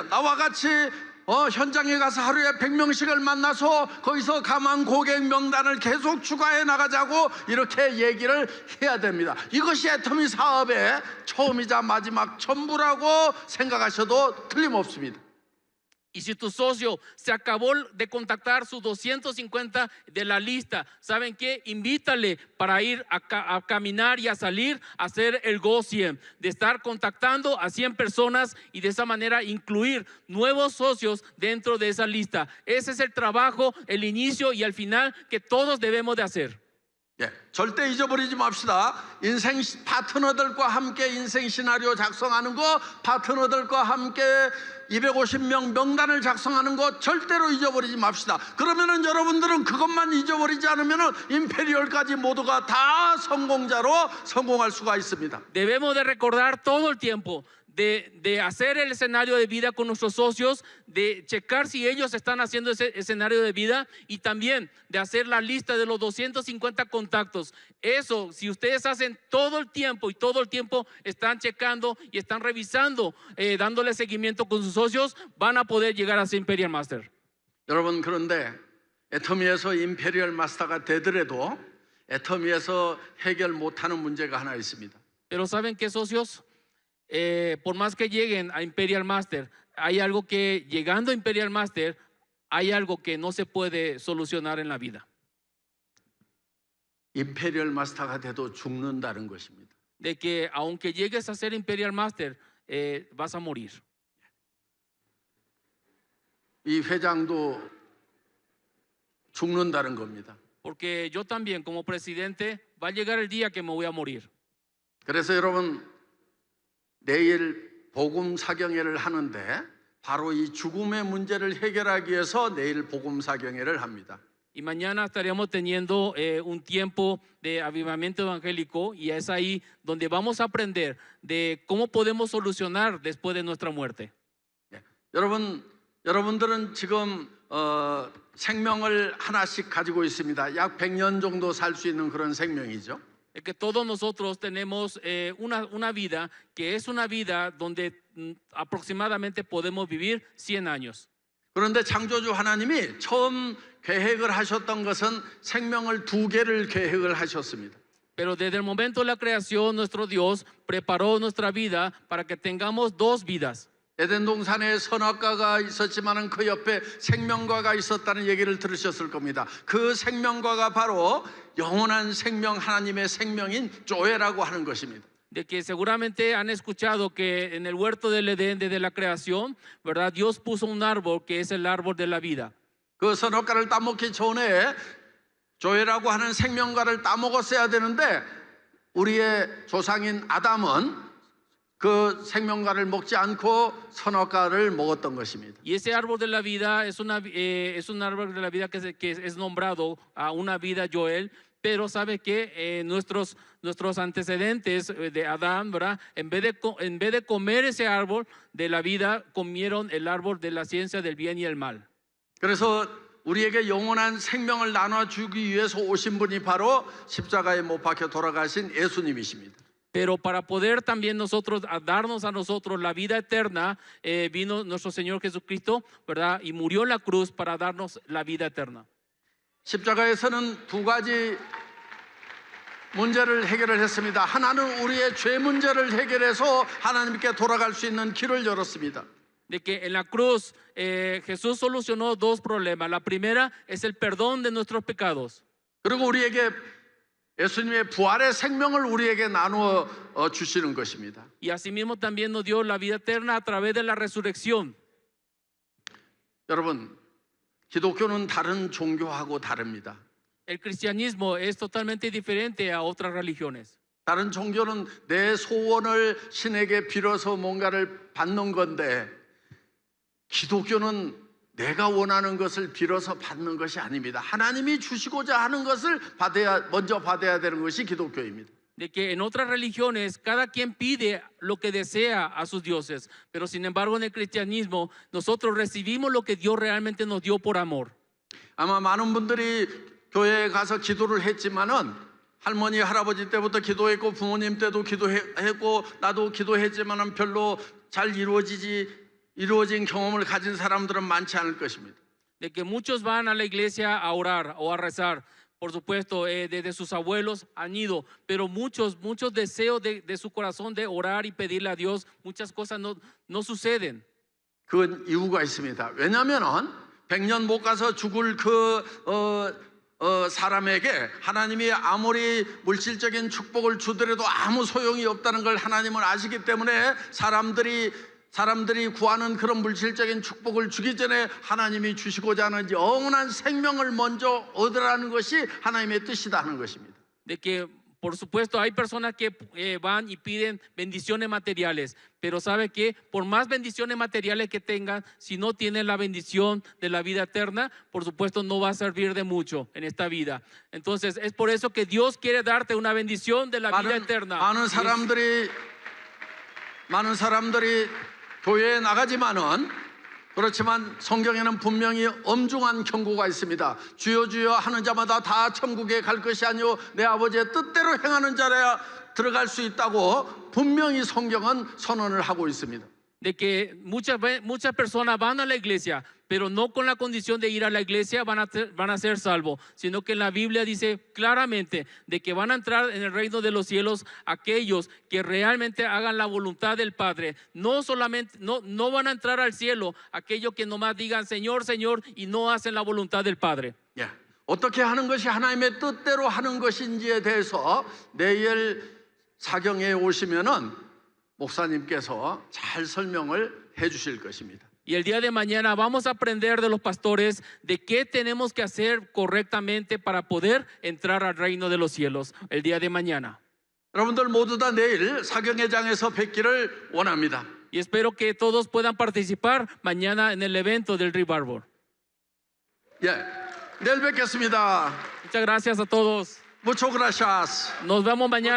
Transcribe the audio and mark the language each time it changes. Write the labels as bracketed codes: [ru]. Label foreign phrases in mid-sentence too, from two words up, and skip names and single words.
[ko] 나와 같이 현장에 가서 하루에 100명씩을 만나서 거기서 가만 고객 명단을 계속 추가해 나가자고 이렇게 얘기를 해야 됩니다. 이것이 애터미 사업의 처음이자 마지막 전부라고 생각하셔도 틀림없습니다. [es] Y si tu socio se acabó de contactar sus 250 de la lista, ¿saben qué? Invítale para ir a caminar y a salir a hacer el Go100, de estar contactando a 100 personas y de esa manera incluir nuevos socios dentro de esa lista. Ese es el trabajo, el inicio y el final que todos debemos de hacer. [ko] 예, 절대 잊어버리지 맙시다. 인생 파트너들과 함께 인생 시나리오 작성하는 거, 파트너들과 함께 250명 명단을 작성하는 거 절대로 잊어버리지 맙시다. 그러면은 여러분들은 그것만 잊어버리지 않으면은 임페리얼까지 모두가 다 성공자로 성공할 수가 있습니다. [es] Debemos de recordar todo el tiempo de hacer el escenario de vida con nuestros socios, de checar si ellos están haciendo ese escenario de vida y también de hacer la lista de los 250 contactos. Eso, si ustedes hacen todo el tiempo y todo el tiempo están checando y están revisando, dándole seguimiento con sus socios, van a poder llegar a ser Imperial Master. [ko] 여러분, 그런데 애터미에서 임페리얼 마스터가 되더라도 애터미에서 해결 못하는 문제가 하나 있습니다. [es] Pero ¿saben qué, socios? Por más que lleguen a Imperial Master, hay algo que llegando a Imperial Master, hay algo que no se puede solucionar en la vida. [ko] 임페리얼 마스터가 돼도 죽는다는 것입니다. [es] De que aunque llegues a ser Imperial Master, vas a morir. [ko] 이 회장도 죽는다는 겁니다. [es] Porque yo también, como presidente, va a llegar el día que me voy a morir. [ko] 그래서 여러분, 내일 복음 사경회를 하는데 바로 이 죽음의 문제를 해결하기 위해서 내일 복음 사경회를 합니다. [es] Y mañana estaríamos teniendo un tiempo de avivamiento evangélico y es ahí donde vamos a aprender de cómo podemos solucionar después de nuestra muerte. [ko] 네. 여러분들은 지금 생명을 하나씩 가지고 있습니다. 약 100년 정도 살 수 있는 그런 생명이죠. [es] Es que todos nosotros tenemos una vida que es una vida donde aproximadamente podemos vivir 100 años. [ko] 그런데 창조주 하나님이 처음 계획을 하셨던 것은 생명을 2개를 계획을 하셨습니다. [es] Pero desde el momento de la creación, nuestro Dios preparó nuestra vida para que tengamos 2 vidas. [ko] 에덴 동산에 선악과가 있었지만은 그 옆에 생명과가 있었다는 얘기를 들으셨을 겁니다. 그 생명과가 바로 영원한 생명, 하나님의 생명인 조에라고 하는 것입니다. [es] De que seguramente han escuchado que en el huerto del Edén desde la creación, ¿verdad? Dios puso un árbol que es el árbol de la vida. [ko] 그 선악과를 따먹기 전에 조에라고 하는 생명과를 따먹었어야 되는데 우리의 조상인 아담은 그 생명과를 먹지 않고 선악과를 먹었던 것입니다. [es] Y ese árbol de la vida es un árbol de la vida que es nombrado a una vida Joel, pero sabe que nuestros antecedentes de Adán, ¿verdad? En vez de comer ese árbol de la vida, comieron el árbol de la ciencia del bien y el mal. [ko] 그래서 우리에게 영원한 생명을 나눠주기 위해서 오신 분이 바로 십자가에 못 박혀 돌아가신 예수님이십니다. [es] Pero para poder también nosotros darnos a nosotros la vida eterna, vino nuestro Señor Jesucristo, ¿verdad? Y murió en la cruz para darnos la vida eterna. [ko] 십자가에서는 2가지 문제를 해결을 했습니다. 하나는 우리의 죄 문제를 해결해서 하나님께 돌아갈 수 있는 길을 열었습니다. [es] De que en la cruz Jesús solucionó 2 problemas. La primera es el perdón de nuestros pecados. [ko] 그리고 우리에게 예수님의 부활의 생명을 우리에게 나누어 주시는 것입니다. [es] Y asimismo también nos dio la vida eterna a través de la resurrección. [ko] 여러분, 기독교는 다른 종교하고 다릅니다. [es] El cristianismo es totalmente diferente a otras religiones. [ko] 다른 종교는 내 소원을 신에게 빌어서 뭔가를 받는 건데 기독교는 내가 원하는 것을 빌어서 받는 것이 아닙니다. 하나님이 주시고자 하는 것을 먼저 받아야 되는 것이 기독교입니다. [es] de que en otras religiones cada quien pide lo que desea a sus dioses, pero sin embargo en el cristianismo nosotros recibimos lo que Dios realmente nos dio por amor. [ko] 아마 많은 분들이 교회에 가서 기도를 했지만은 할머니 할아버지 때부터 기도했고 부모님 때도 기도했고 나도 기도했지만은 별로 잘 이루어진 경험을 가진 사람들은 많지 않을 것입니다. [es] De que muchos van a la iglesia a orar o a rezar. Por supuesto, desde sus abuelos han ido, pero muchos deseos de su corazón de orar y pedirle a Dios, muchas cosas no suceden. [ko] 그건 이유가 있습니다. 왜냐하면은 100년 못 가서 죽을 사람에게 하나님이 아무리 물질적인 축복을 주더라도 아무 소용이 없다는 걸 하나님은 아시기 때문에 사람들이 구하는 그런 물질적인 축복을 주기 전에 하나님이 주시고자 하는 영원한 생명을 먼저 얻으라는 것이 하나님의 뜻이다 하는 것입니다. [es] De que, por supuesto, hay personas que van y piden bendiciones materiales, pero sabe que por más bendiciones materiales que tengan, si no tienen la bendición de la vida eterna, por supuesto no va a servir de mucho en esta vida. Entonces, es por eso que Dios quiere darte una bendición de la vida eterna. [ko] 많은 사람들이 교회에 나가지만은 그렇지만 성경에는 분명히 엄중한 경고가 있습니다. 주여 주여 하는 자마다 다 천국에 갈 것이 아니요 내 아버지의 뜻대로 행하는 자라야 들어갈 수 있다고 분명히 성경은 선언을 하고 있습니다. [es] De que muchas personas van a la iglesia, pero no con la condición de ir a la iglesia van a ser salvos, sino que en la Biblia dice claramente de que van a entrar en el reino de los cielos aquellos que realmente hagan la voluntad del Padre. No solamente, no van a entrar al cielo aquellos que nomás digan Señor, Señor y no hacen la voluntad del Padre. [ko] 예, 어떻게 하는 것이 하나님의 뜻대로 하는 것인지에 대해서 내일 사경에 오시면은 목사님께서 잘 설명을 해 주실 것입니다. [es] Y el día de mañana vamos a aprender de los pastores de qué tenemos que hacer correctamente para poder entrar al reino de los cielos el día de mañana. [ko] 여러분들 모두 다 내일 사경회장에서 뵙기를 원합니다. [es] Y espero que todos puedan participar mañana en el evento del Revival. [ko] 예, 내일 뵙겠습니다. [es] Muchas gracias a todos. Muchas gracias. Nos vemos mañana.